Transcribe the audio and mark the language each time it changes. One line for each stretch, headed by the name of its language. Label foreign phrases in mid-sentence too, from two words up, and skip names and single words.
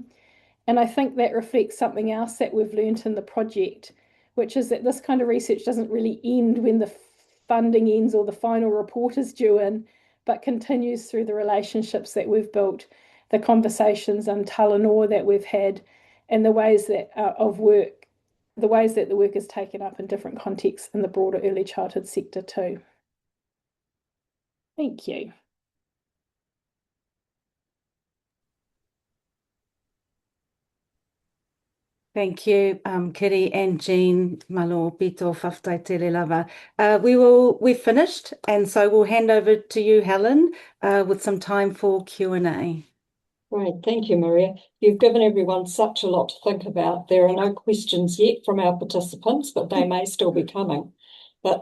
English: And I think that reflects something else that we've learned in the project, which is that this kind of research doesn't really end when the funding ends or the final report is due in, but continues through the relationships that we've built, the conversations and talanoa that we've had, and the ways that the work is taken up in different contexts in the broader early childhood sector too. Thank you. Thank you, Kiri and Jean,
Samoan: malo pito whaftai tere lava.
English: We've finished, and so we'll hand over to you, Helen, with some time for Q&A. Great, thank you, Maria. You've given everyone such a lot to think about. There are no questions yet from our participants, but they may still be coming.